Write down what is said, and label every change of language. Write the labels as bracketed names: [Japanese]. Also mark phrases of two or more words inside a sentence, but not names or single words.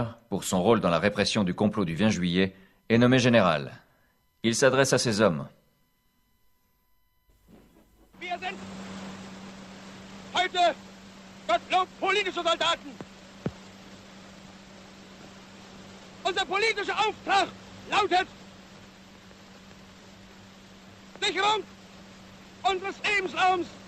[French] pour son rôle dans la répression du complot du 20 juillet, est nommé général. Il s'adresse à ses hommes. [German] Wir sind heute Gottlob politische Soldaten. Unser politischer Auftrag lautet Sicherung unseres Lebensraums,